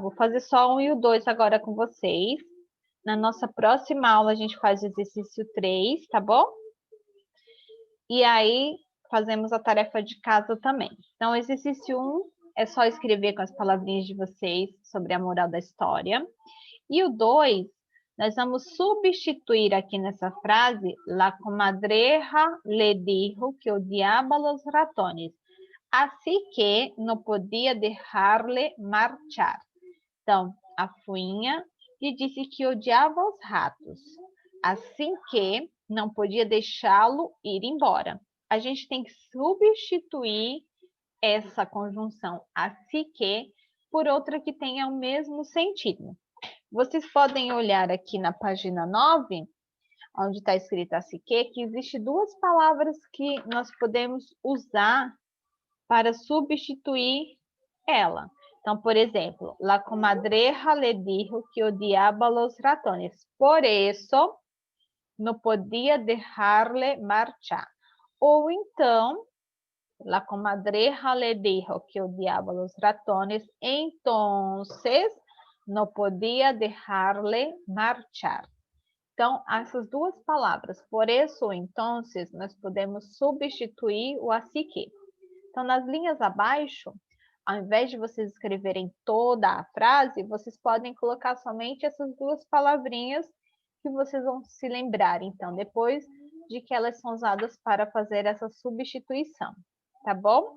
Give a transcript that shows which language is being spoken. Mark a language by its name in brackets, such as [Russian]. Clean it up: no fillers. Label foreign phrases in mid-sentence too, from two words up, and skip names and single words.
[Portuguese] Vou fazer só 1 e o 2 agora com vocês. Na nossa próxima aula, a gente faz o exercício 3, tá bom? E aí, fazemos a tarefa de casa também. Então, exercício 1 é só escrever com as palavrinhas de vocês sobre a moral da história. E o 2, nós vamos substituir aqui nessa frase [Spanish] La comadreja le dijo que odiaba los ratones, así que [Portuguese] não podia deixar-lhe marchar. Então, a fuinha lhe disse que odiava os ratos, assim que não podia deixá-lo ir embora. A gente tem que substituir essa conjunção assim que por outra que tenha o mesmo sentido. Vocês podem olhar aqui na página 9, onde está escrito assim que existe duas palavras que nós podemos usar para substituir ela. Então, por exemplo, [Spanish] la comadreja le dijo que odiaba los ratones, por eso não podia dejarle marchar. [Portuguese] Ou então, [Spanish] la comadreja le dijo que odiaba los ratones, entonces não podia dejarle marchar. [Portuguese] Então, essas duas palavras, por isso ou entonces, nós podemos substituir o assim que. Então, nas linhas abaixo, ao invés de vocês escreverem toda a frase, vocês podem colocar somente essas duas palavrinhas que vocês vão se lembrar, então, depois de que elas são usadas para fazer essa substituição, tá bom?